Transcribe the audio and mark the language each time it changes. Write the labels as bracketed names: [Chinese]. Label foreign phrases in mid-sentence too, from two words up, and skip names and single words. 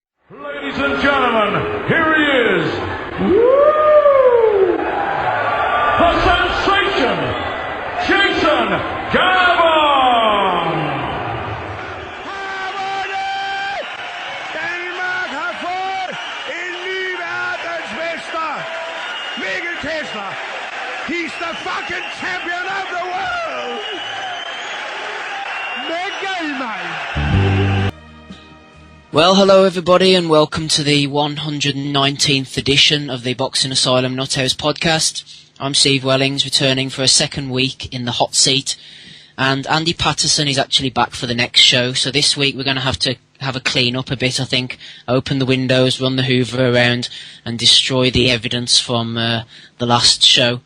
[English] Ladies and gentlemen, here he is. Woo! The sensation, Jason Gabon! [Danish] Danmark har fået en ny verdensmester. Mikkel Kessler. [English] He's the fucking champion of the world. Mikkel, mate. Well, hello everybody and welcome to the 119th edition of the Boxing Asylum Nuthouse podcast. I'm Steve Wellings, returning for a second week in the hot seat, and Andy Patterson is actually back for the next show, so this week we're going to have a clean up a bit, I think, open the windows, run the hoover around and destroy the evidence from the last show.